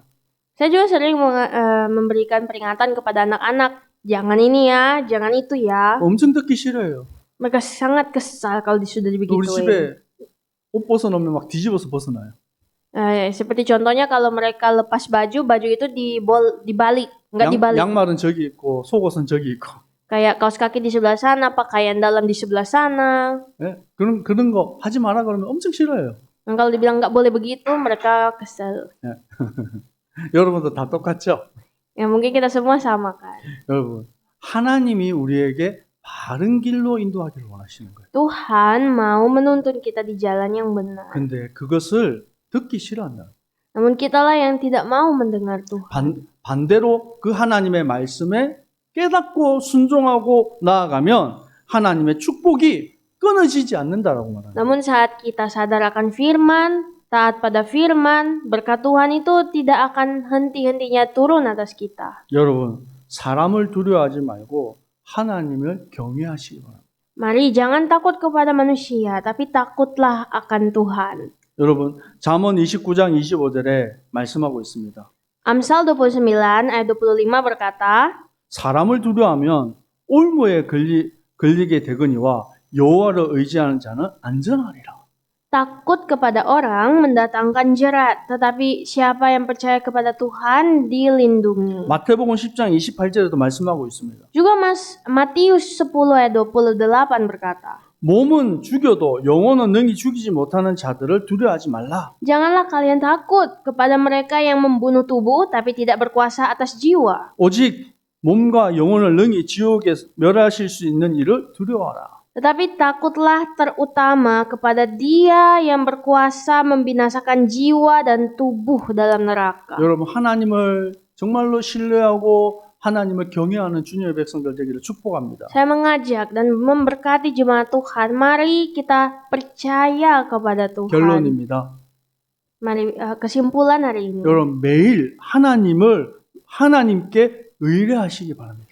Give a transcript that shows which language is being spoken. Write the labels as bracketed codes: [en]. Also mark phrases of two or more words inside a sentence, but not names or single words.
[id] Saya juga sering memberikan peringatan kepada anak-anak, jangan ini ya, jangan itu ya. [ko] 엄청 듣기 싫어요. [id] Mereka sangat kesal kalau sudah [ko] 우리 [id] dibegituin. [ko] 집에 옷 벗어놓으면 막 뒤집어서 벗어놔요. [id] Seperti contohnya kalau mereka lepas baju itu dibalik, nggak dibalik. [ko] 양말은 저기 있고 속옷은 저기 있고. [id] Kayak kaos kaki di sebelah sana, pakaian dalam di sebelah sana. [ko] 네? 그런 거 하지 마라 그러면 엄청 싫어요. [id] Dan kalau dibilang nggak boleh begitu, mereka kesel. [ko] 여러분도 다 똑같죠? [id] Ya mungkin kita semua sama kan. [ko] 여러분, 하나님이 우리에게 바른 길로 인도하기를 원하시는 거예요. [id] Tuhan mau menuntun kita di jalan yang benar. [ko] 근데 그것을 듣기 싫어한다. [id] Namun kitalah yang tidak mau mendengar Tuhan. [ko] 반대로 그 하나님의 말씀에 깨닫고 순종하고 나아가면 하나님의 축복이 끊어지지 않는다라고 말합니다. [id] Namun saat kita sadar akan firman, taat pada firman, berkat Tuhan itu tidak akan henti-hentinya turun atas kita. [ko] 여러분, 사람을 두려워하지 말고 하나님을 경외하시기 바랍니다. [id] Mari jangan takut kepada manusia, tapi takutlah akan Tuhan. [ko] 여러분, 잠언 29장 25절에 말씀하고 있습니다. [id] Amsal 29 ayat 25 berkata, [ko] 사람을 두려워하면 올무에 걸리게 되거니와 여호와를 의지하는 자는 안전하리라. [id] Takut kepada orang mendatangkan jerat, tetapi siapa yang percaya kepada Tuhan dilindungi. [ko] 마태복음 10장 28절에도 말씀하고 있습니다. [id] Juga Matius 10 ayat 28 berkata, [ko] 몸은 죽여도 영혼은 능히 죽이지 못하는 자들을 두려워하지 말라. [id] janganlah kalian takut kepada mereka yang membunuh tubuh tapi tidak berkuasa atas jiwa. [ko] 오직 몸과 영혼을 능히 지옥에 멸하실 수 있는 이를 두려워하라. [id] Tetapi takutlah terutama kepada Dia yang berkuasa membinasakan jiwa dan tubuh dalam neraka. [ko] 여러분 하나님을 정말로 신뢰하고 하나님을 경외하는 주님의 백성들 되기를 축복합니다. [id] Saya mengajak dan memberkati jemaat Tuhan, mari kita percaya kepada Tuhan. [ko] 결론입니다. [id] Mari kesimpulan hari ini. [ko] 여러분 매일 하나님께 의뢰하시기 바랍니다.